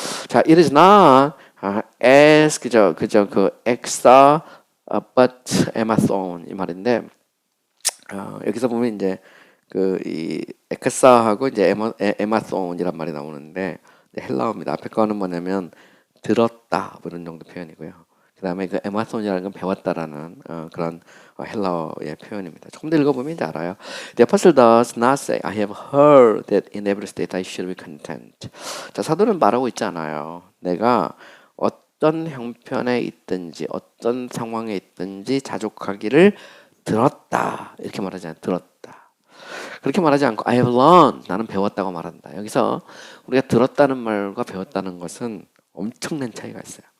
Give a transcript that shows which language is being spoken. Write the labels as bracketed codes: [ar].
[ko] 자, [en] it is not as [ko] 그저 그 exa but Amazon 이 말인데 여기서 보면 이제 그 이 에크사하고 이제 에마손이란 말이 나오는데 헬라어입니다. 앞에 거는 뭐냐면 들었다 뭐 이런 정도 표현이고요. 그 다음에 그 에마손이라는 건 배웠다라는 그런 헬라어의 표현입니다. 조금 더 읽어보면 이제 알아요. [en] The apostle does not say, I have heard that in every state I should be content. [ko] 자, 사도는 말하고 있지 않아요. 내가 어떤 형편에 있든지 어떤 상황에 있든지 자족하기를 들었다 이렇게 말하지 않아요. 들었다 그렇게 말하지 않고 [en] I have learned [ko] 나는 배웠다고 말한다. 여기서 우리가 들었다는 말과 배웠다는 것은 엄청난 차이가 있어요.